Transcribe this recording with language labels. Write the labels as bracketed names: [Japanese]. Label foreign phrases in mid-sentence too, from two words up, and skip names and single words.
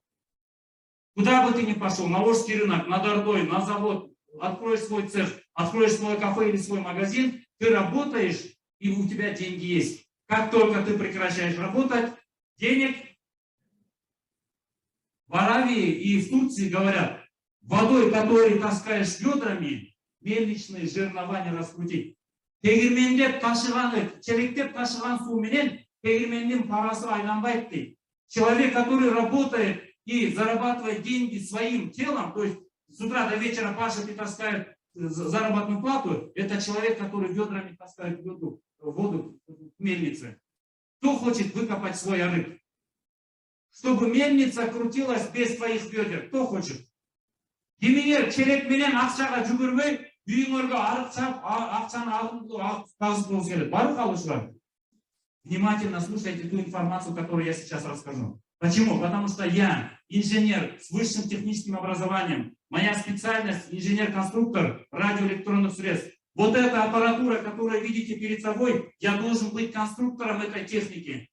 [Russian] Куда бы ты ни пошел, на Волжский рынок, на Дордой, на завод, откроешь свой цех, откроешь свой кафе или свой магазин, ты работаешь, и у тебя деньги есть. Как только ты прекращаешь работать, денег в Аравии и в Турции говорят, водой, которой таскаешь ведрами, мельничные жернова не раскрутить. [Kyrgyz] Тегирмендеп ташыганы, челектеп ташыган суу менен тегирмендин парасы айланбайт дейт. [Russian] Человек, который работает и зарабатывает деньги своим телом, то есть с утра до вечера пашет и таскает заработную плату, это человек, который ведрами таскает воду в мельнице. Кто хочет выкопать свой арык? Чтобы мельница крутилась без твоих ведер. Кто хочет? [Kyrgyz] Деминер челек менен акчага жүгүрбөй, үйүңөргө арык чап, акчаны казып болуш керек. Барып калышылар. [Russian] Внимательно слушайте ту информацию, которую я сейчас расскажу. Почему? Потому что я инженер с высшим техническим образованием. Моя специальность инженер-конструктор радиоэлектронных средств. Вот эта аппаратура, которую видите перед собой, я должен быть конструктором этой техники.